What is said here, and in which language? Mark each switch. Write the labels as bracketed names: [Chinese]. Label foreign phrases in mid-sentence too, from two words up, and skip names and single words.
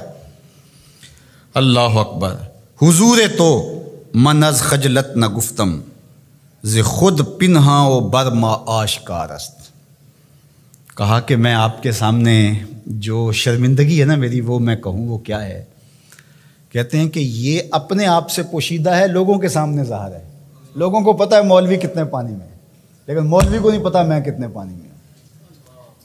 [Arabic] اللہ اکبر۔ [Persian] حضور تو من از خجلت نہ گفتم، ز خود پنہاں و برما آشکار است، [Urdu] کہا کہ میں آپ کے سامنے جو شرمندگی ہے نا میری، وہ میں کہوں وہ کیا ہے، کہتے ہیں کہ یہ اپنے آپ سے پوشیدہ ہے، لوگوں کے سامنے ظاہر ہے، لوگوں کو پتہ ہے مولوی کتنے پانی میں ہے، لیکن مولوی کو نہیں پتا میں کتنے پانی میں ہوں۔